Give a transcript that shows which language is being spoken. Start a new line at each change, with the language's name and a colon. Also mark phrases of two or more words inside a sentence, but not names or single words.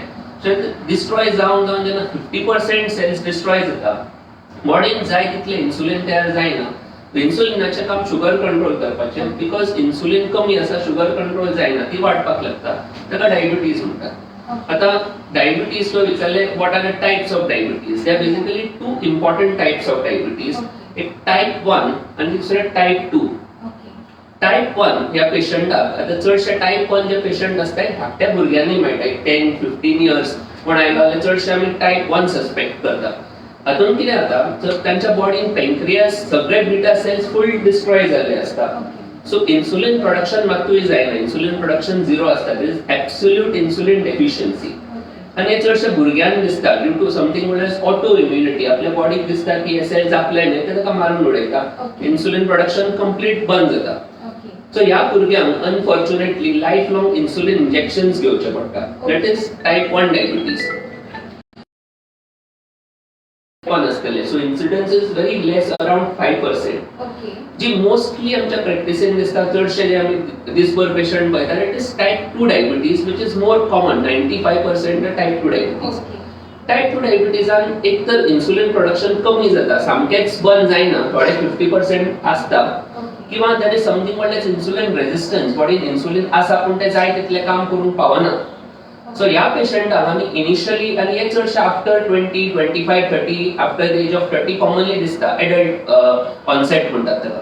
English: so destroy
Konkani: जावन जेन्ना 50%
English: cells destroy
Konkani: जाता बॉडीन जाय तितलें इन्सुलिन तयार जायना. इन्सुलिनाचें काम
English: sugar control
Konkani: करपाचें
English: because insulin
Konkani: कमी आसा
English: sugar control
Konkani: जायना ती वाडपाक लागता ताका डायबिटीज म्हणटात. आता डायबिटीज तो विचारले
English: what are the types of diabetes. they are basically two important types of diabetes.
Konkani: एक टाइप 1 आणि दुसरे टाइप 2. टाइप 1 ह्या पेशंटाक आता चडशे टाइप 1 जे पेशंट असतात धाकट्या भुरग्यांनी मेळटा 10-15 इयर्स पण आयलो जाल्यार चडशे आमी टाइप 1 सस्पेक्ट करता. हातून कितें जाता तर तांच्या बॉडीन पॅनक्रियास सगळे
English: beta cells full destroy
Konkani: जाल्ले असता.
English: so insulin production
Konkani: मातूय जायना.
English: insulin production zero
Konkani: असता.
English: there is absolute insulin deficiency.
Konkani: आणि हे चडशे भुरग्यांक दिसता
English: due to something
Konkani: म्हणल्यार
English: auto immunity.
Konkani: आपल्या बॉडीक दिसता की हे सेल्स आपले न्ही ते ताका मारून उडयता.
English: insulin production complete
Konkani: बंद जाता. सो ह्या भुरग्यांक
English: unfortunately life long insulin injections
Konkani: घेवचे पडटा.
English: that is type 1 diabetes. so incidence is very less around 5%.
Konkani: जी मोस्टली आमच्या प्रॅक्टिसीन दिसता चडशे जे आमी दिसभर पेशंट पळयता
English: that is type 2 diabetes which is more common.
Konkani: 95%
English: type 2 diabetes.
Konkani: टाइप 2 डायबिटीजान एक तर
English: insulin production
Konkani: कमी जाता सामकेच बंद जायना थोडे 50% आसता किंवा
English: there is something
Konkani: म्हणल्यार
English: insulin resistance.
Konkani: बॉडीन इन्सुलिन आसा पूण ते जाय तितले काम करूंक पावना. सो ह्या पेशंटाक आमी इनिशियली आनी हे चडशे
English: after 20, 25, 30 after the age of 30 commonly
Konkani: दिसता
English: adult onset
Konkani: म्हणटात ताका.